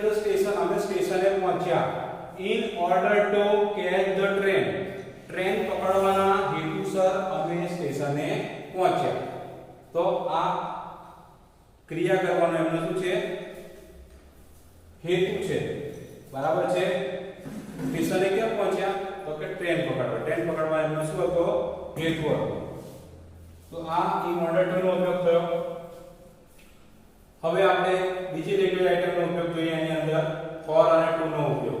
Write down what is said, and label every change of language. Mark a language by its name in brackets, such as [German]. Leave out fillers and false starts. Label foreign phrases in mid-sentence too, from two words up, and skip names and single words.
[English] the station [Gujarati] અમે સ્ટેશને પહોંચ્યા [English] in order to catch the train [Gujarati] ટ્રેન પકડવાના હેતુસર અમે સ્ટેશને પહોંચ્યા. તો આ ક્રિયા કરવાનો એમનો શું છે હેતુ છે. બરાબર છે. સ્ટેશને કેમ પહોંચ્યા તો કે ટ્રેન પકડવા. ટ્રેન પકડવા એમનો શું હતો હેતુ હતો. તો આ [English] in order to [Gujarati] નો ઉપયોગ થયો. હવે આપણે બીજી લેંગ્વેજ આઇટમનો ઉપયોગ જોઈએ આની અંદર for અને to નો ઉપયોગ.